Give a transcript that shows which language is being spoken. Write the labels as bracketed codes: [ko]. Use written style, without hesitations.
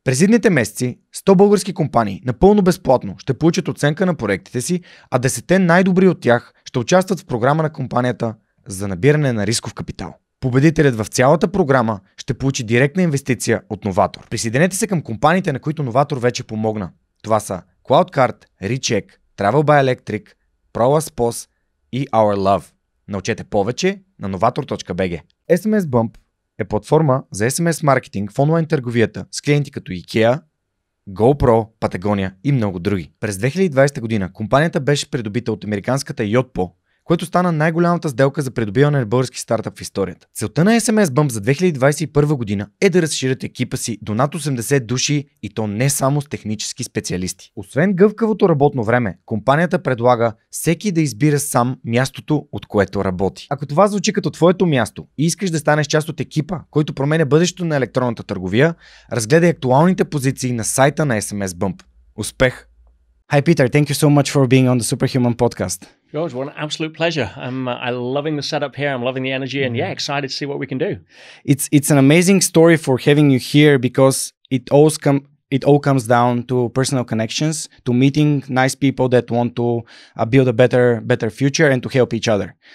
[bg] През идните месеци 100 български компании напълно безплатно ще получат оценка на проектите си, а 10 най-добри от тях ще участват в програма на компанията за набиране на рисков капитал. Победителят в цялата програма ще получи директна инвестиция от Новатор. Присъединете се към компаниите, на които Новатор вече помогна. Това са CloudCard, Recheck, Travel by Electric, ProLaspos и Our Love. Научете повече на novator.bg. SMS Bump е платформа за SMS маркетинг в онлайн търговията с клиенти като IKEA, GoPro, Патагония и много други. През 2020 година компанията беше придобита от американската Yotpo, което стана най-голямата сделка за придобиване на български стартъп в историята. Целта на SMS Bump за 2021 година е да разширят екипа си до над 80 души и то не само с технически специалисти. Освен гъвкавото работно време, компанията предлага всеки да избира сам мястото, от което работи. Ако това звучи като твоето място и искаш да станеш част от екипа, който променя бъдещето на електронната търговия, разгледай актуалните позиции на сайта на SMS Bump. Успех! [en] Hi Peter, thank you so much for being on the Superhuman podcast. George, what an absolute pleasure. I'm loving the setup here. I'm loving the energy and excited to see what we can do. It's an amazing story for having you here because it all comes down to personal connections, to meeting nice people that want to build a better future and to help each other.